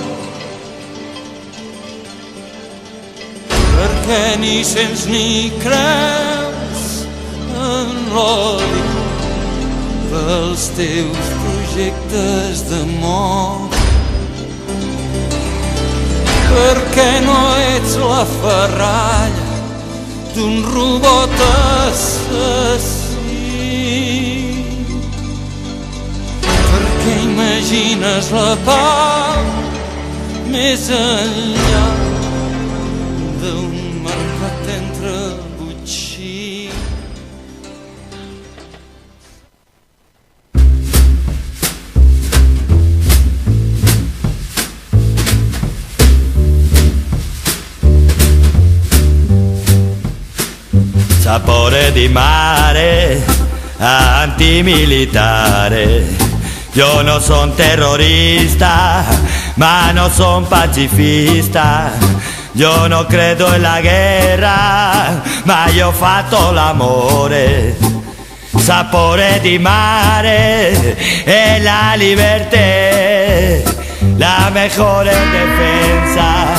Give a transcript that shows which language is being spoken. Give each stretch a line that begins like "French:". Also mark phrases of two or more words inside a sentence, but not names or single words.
Catalan: perquè ni sents ni creus en l'odi pels teus projectes d'amor, perquè no ets la ferralla d'un robot assassí. t'imagines la pau més enllà d'un mercat entre botxí.
Italian: Sapore di mare, antimilitare.
Spanish: Yo no son terrorista,
Italian: ma no son pacifista.
Spanish: Yo no credo en la guerra,
Italian: ma io ho fatto l'amore. Sapore di mare e la libertà,
Spanish: la mejor defensa.